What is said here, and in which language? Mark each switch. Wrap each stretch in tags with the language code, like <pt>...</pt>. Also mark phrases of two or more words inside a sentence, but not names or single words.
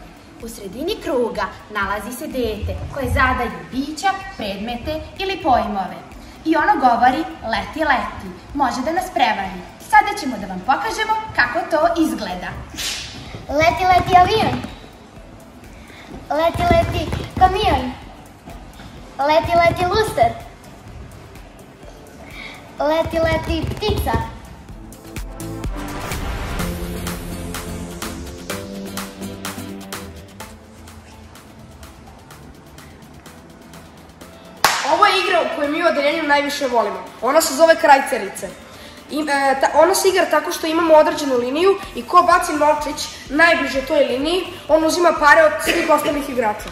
<sr>U sredini kruga nalazi se dete koje zadaju bića, predmete ili pojmove. I ono govori leti, leti, može da nas prevari. Sada ćemo da vam pokažemo kako to izgleda. Leti, leti avion. Leti, leti kamion. Leti, leti luster. Leti, leti ptica. Ovo je igra koju mi u odeljenju najviše volimo. Ona se zove krajcerice. Ona se igra tako što imamo određenu liniju i ko baci novčić najbliže toj liniji, on uzima pare od svih ostalih igrača.</sr>